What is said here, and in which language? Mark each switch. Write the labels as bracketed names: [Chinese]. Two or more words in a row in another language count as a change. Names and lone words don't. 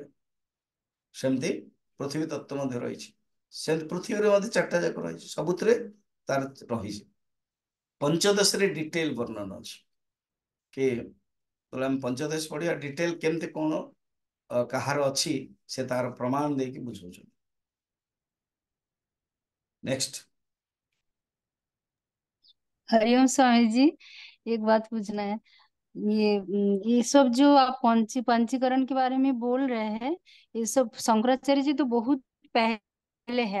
[Odia] ସେମିତି ପୃଥିବୀ ତତ୍ଵ ମଧ୍ୟ ରହିଛି। ସେମିତି ପୃଥିବୀରେ ମଧ୍ୟ 4ଟା ଯାକ ରହିଛି, ସବୁଥିରେ ତାର ରହିଛି। ପଞ୍ଚଦଶରେ ଡିଟେଲ ବର୍ଣ୍ଣନ ଅଛି କି ଆମେ ପଞ୍ଚଦଶ ପଢିବା, ଡିଟେଲ କେମିତି କଣ କାହାର ଅଛି ସେ ତାର ପ୍ରମାଣ ଦେଇକି ବୁଝଉଛନ୍ତି। [Hindi] नेक्स्ट। हरिओम स्वामी जी, एक बात पूछना है। ये सब जो आप पंचीकरण के बारे में बोल रहे हैं, ये सब शंकराचार्य जी तो बहुत पहले है।